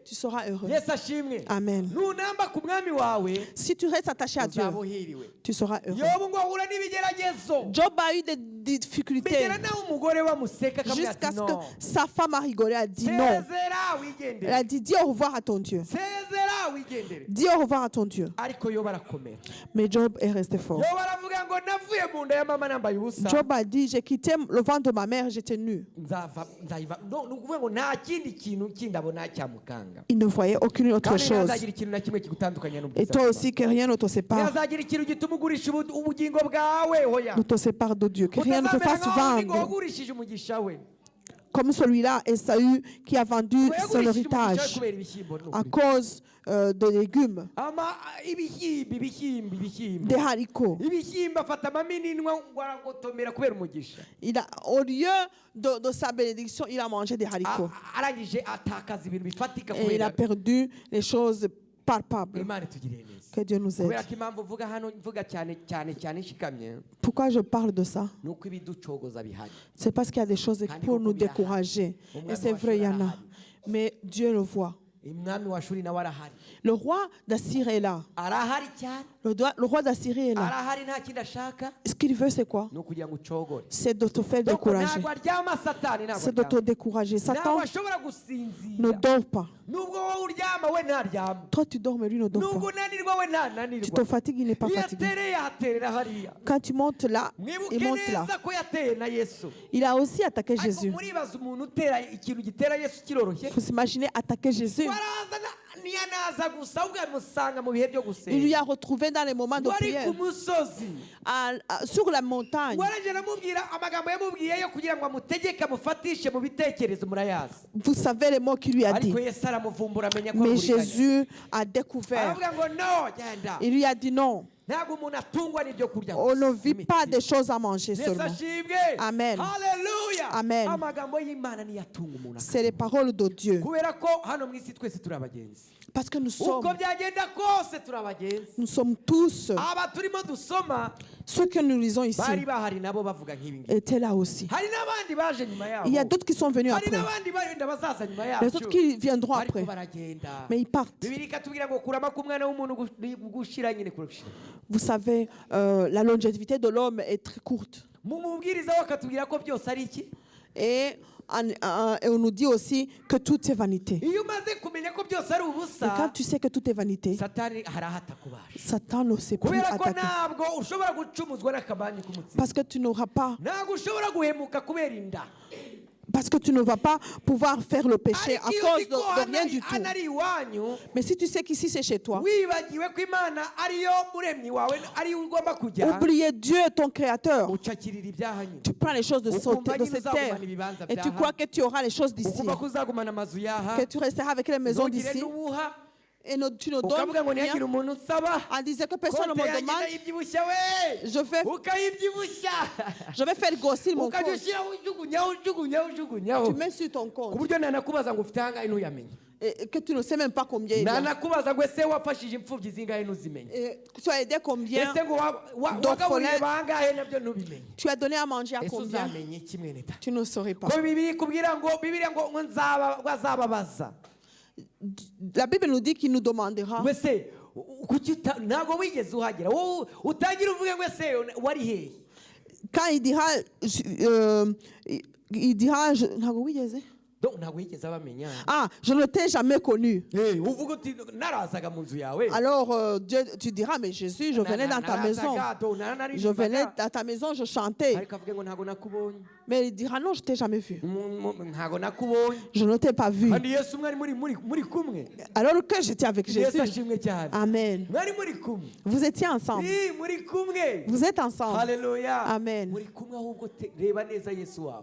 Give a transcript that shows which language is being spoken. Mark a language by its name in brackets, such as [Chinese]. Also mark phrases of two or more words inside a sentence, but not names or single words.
[French] tu seras heureux. [Kinyarwanda] Yesu ashimwe. Amen. Nunamba ku mwami wawe [French] Si tu restes attaché à Dieu, [Kinyarwanda] uzaba uhiriwe. [French] tu seras heureux. [Kinyarwanda] yobu ngo ahura n'ibigeragezo [French] Job a eu des difficultés [Kinyarwanda] bigera nawe umugore wamuseka akamubwira [French] jusqu'à [Kinyarwanda] ati [French] ce que no, sa femme a rigolé, a dit non. [Kinyarwanda] sezera [French] Elle [Kinyarwanda] wigendere, [French] a dit, dis au revoir à ton Dieu. [Kinyarwanda] sezera wigendere. [French] Dis au revoir à ton Dieu. [Kinyarwanda] Ariko yobu arakomera. [French] Mais Job est resté fort. [Kinyarwanda] yobu aravuga ngo navuye mu nda ya mama nambaye ubusa, [French] Job a dit, j'ai quitté le ventre de ma mère, j'étais nu. [Kinyarwanda] nzayiva. Ni ukuvuga ngo nta kindi kintu kindi abona cyamukanga, [French] Il ne voyait aucune autre [Kinyarwanda] kandi [French] chose. [Kinyarwanda] ntazagira ikintu na kimwe kigutandukanya [French] Et [Kinyarwanda] n'ubwiza [French] toi [Kinyarwanda] bwawe. [French] aussi, que rien ne te sépare, [Kinyarwanda] ntazagira ikintu gituma ugurisha ubugingo bwawe, hoya [French] ne te sépare de Dieu. Que rien ne te [Kinyarwanda] utazamera [French] fasse [Kinyarwanda] nk'aho undi ngo [French] vendre. [Kinyarwanda] wagurishije umugisha we. [French] Comme celui-là, Esaü, qui a vendu son [Kinyarwanda] Wagurishije umugisha we [French] héritage [Kinyarwanda] kubera ibishyimbo, ni [French] à [Kinyarwanda] ukuri. [French] cause de légumes, [Kinyarwanda] ibishyimbo [French] des haricots. [Kinyarwanda] ibishyimbo afata amamininwa ngo aragotomera kubera umugisha. [French] Au lieu de sa bénédiction, il a mangé des haricots. [Kinyarwanda] Arangije atakaza ibintu bifatika [French] Et il a [Kinyarwanda] kubera [French] perdu les choses palpables. [Kinyarwanda] Imana itugirire neza. [French] Que Dieu nous aide. [Kinyarwanda] kubera ko impamvu mvuga hano mvuga cyane nshikamye [French] Pourquoi je parle de ça? [Kinyarwanda] ni uko ibiducogoza bihari. [French] C'est parce qu'il y a des choses pour nous décourager. Et c'est vrai, il y en a. Mais Dieu le voit. [Kinyarwanda] umwami wa shuri nawe arahari, [French] Le roi d'Assyrie est là. [Kinyarwanda] arahari cyane, [French] Le roi d'Assyrie est là. [Kinyarwanda] arahari, nta kindi ashaka [French] Ce qu'il veut, c'est quoi? [Kinyarwanda] ni ukugira ngo ucogore. [French] C'est de te faire Donc décourager. [Kinyarwanda] ntabwo aryama satani, ntabwo [French] C'est de te [Kinyarwanda] aryama. [French] décourager. Satan [Kinyarwanda] ntabwo ashobora [French] ne [Kinyarwanda] gusinzira, [French] dort pas. [Kinyarwanda] nubwo wowe uryama we ntaryama, [French] Toi, tu dors, mais lui ne dort [Kinyarwanda] nubwo [French] pas. [Kinyarwanda] unanirwa we [French] Tu [Kinyarwanda] ntananirwa. [French] te fatigues, il n'est pas [Kinyarwanda] iyo [French] fatigué. [Kinyarwanda] atereye ahaterera hariya. [French] Quand tu montes là, [Kinyarwanda] mwibuke [French] il monte là. [Kinyarwanda] neza ko yateye na Yesu. [French] Il a aussi attaqué [Kinyarwanda] ariko [French] Jésus. [Kinyarwanda] muribaza umuntu utera ikintu gitera Yesu kiroroshye. [French] Vous imaginez attaquer Jésus? [Kinyarwanda] waraza ntiyanaza gusa ahubwo yamusanga mu bihe byo [French] Il lui [Kinyarwanda] gusenga, [French] a retrouvé dans les moments de [Kinyarwanda] wari [French] prière, [Kinyarwanda] ku musozi. [French] sur la montagne. [Kinyarwanda] warangije aramubwira amagambo yamubwiye yo kugira ngo amutegeke amufatishe mu bitekerezo, murayazi. [French] Vous savez les mots qu'il lui a dit. [Kinyarwanda] ariko Yesu aramuvumbura amenya ko [French] Mais [Kinyarwanda] akurikanye. [French] Jésus a découvert. [Kinyarwanda] aravuga ngo no, genda. [French] Il lui a dit non, [Kinyarwanda] ntabwo umuntu atungwa n'ibyo kurya [French] on ne [Kinyarwanda] gusa, [French] vit pas [Kinyarwanda] n'imitsima. [French] des choses à manger [Kinyarwanda] Yesu [French] seulement. [Kinyarwanda] ashimwe. Amen. Haleluya. Amen. amagambo y'Imana niyo atunga umuntu. [French] C'est les paroles de Dieu. [Kinyarwanda] kubera ko hano mu isi twese turi abagenzi, [French] Parce que [Kinyarwanda] uko byagenda kose turi abagenzi. [French] nous sommes tous, [Kinyarwanda] aba turimo dusoma [French] ceux que nous lisons ici, [Kinyarwanda] bari bahari nabo bavuga nk'ibi ngibi. [French] étaient là aussi. [Kinyarwanda] hari n'abandi baje nyuma [French] Il y a [Kinyarwanda] yabo, [French] d'autres qui sont venus [Kinyarwanda] hari [French] après. [Kinyarwanda] n'abandi benda bazaza nyuma [French] Les autres [Kinyarwanda] yacu, [French] qui viendront [Kinyarwanda] ariko [French] après. [Kinyarwanda] baragenda. [French] Mais ils partent. [Kinyarwanda] Bibiliya ikatubwira ngo kurama k'umwana w'umuntu gushira nyine kurushira. [French] Vous savez, la longévité de l'homme est très courte. [Kinyarwanda] mu mubwiriza we akatubwira ko byose ari iki. [French] Et on nous dit aussi que tout est vanité. [Kinyarwanda] iyo umaze kumenya ko byose ari [French] Et [Kinyarwanda] ubusa, [French] quand tu sais que tout est vanité, [Kinyarwanda] satani hari aho atakubasha, [French] Satan ne sait plus [Kinyarwanda] kubera ko [French] attaquer. [Kinyarwanda] ntabwo ushobora gucumuzwa n'akabanyi k'umutsima, [French] Parce que tu n'auras pas, [Kinyarwanda] ntabwo ushobora guhemuka kubera inda. [French] parce que tu ne vas pas pouvoir faire le péché à [Kinyarwanda] ariko iyo [French] cause [Kinyarwanda] uzi ko [French] de rien du [Kinyarwanda] hano [French] tout. [Kinyarwanda] ari iwanyu, [French] Mais si tu sais qu'ici c'est chez toi, [Kinyarwanda] wibagiwe ko Imana ariyo muremyi wawe, ariyo ugomba kujya, [French] oubliez Dieu, ton créateur. [Kinyarwanda] ucakirira ibyaha nyine, [French] Tu prends les choses de [Kinyarwanda] ukumva nyine [French] cette terre [Kinyarwanda] uzagumana ibibanza [French] et tu [Kinyarwanda] byaha, [French] crois que tu auras les choses d'ici, [Kinyarwanda] ukumva ko uzagumana amazu yaha, [French] que tu resteras avec les maisons [Kinyarwanda] ntugire [French] d'ici [Kinyarwanda] n'ubuha, [French] et tu ne donnes [Kinyarwanda] ukavuga ngo [French] rien [Kinyarwanda] ntihagire umuntu usaba, [French] en disant que personne ne [Kinyarwanda] konte [French] me [Kinyarwanda] yanjye [French] demande. [Kinyarwanda] ndayibyibushya we, ukayibyibushya, [French] Je vais faire grossir mon [Kinyarwanda] ukajya [French] compte. [Kinyarwanda] ushyiraho ujugunyaho. [French] Tu mets sur ton [Kinyarwanda] ku [French] compte [Kinyarwanda] buryo nanakubaza ngo ufite ahangahe ntuyamenye, [French] et que tu ne sais même pas combien il y a. [Kinyarwanda] nanakubaza ngo ese wafashije imfubyi zingahe ntuzimenye, [French] Et tu as aidé combien? [Kinyarwanda] ese ngo wagaburiye bangahe nabyo ntubimenye. [French] Tu as donné à manger à [Kinyarwanda] ese [French] combien? [Kinyarwanda] uzamenye iki mwene data? [French] Tu ne saurais pas. [Kinyarwanda] ko Bibiliya ikubwira ngo azababaza. [French] La Bible nous dit qu'il nous demandera. [Kinyarwanda] wese ntabwo wigeze uhagera, wowe utagira uvuge ngo ese wari hehe. [French] Quand il dira, [Kinyarwanda] ntabwo wigeze? Donc ntabwo wigeze abamenya. [French] Ah, je ne t'ai jamais connu. [Kinyarwanda] uvuga uti narazaga mu nzu yawe, [French] Alors Dieu, tu diras, mais Jésus, je venais dans ta maison. Je venais dans ta maison, je chantais. [Kinyarwanda] ariko avuge ngo ntabwo nakubonye, [French] Mais il dira, non, je ne t'ai jamais vu. [Kinyarwanda] ntabwo nakubonye. [French] Je ne t'ai pas vu. [Kinyarwanda] kandi Yesu mwari muri kumwe. [French] Alors que j'étais avec [Kinyarwanda] Yesu [French] Jésus. [Kinyarwanda] ashimwe cyane. Amen. mwari muri kumwe. [French] Vous étiez ensemble. [Kinyarwanda] muri kumwe. [French] Vous êtes ensemble. [Kinyarwanda] Haleluya. Amen. muri kumwe, ahubwo reba neza Yesu wawe.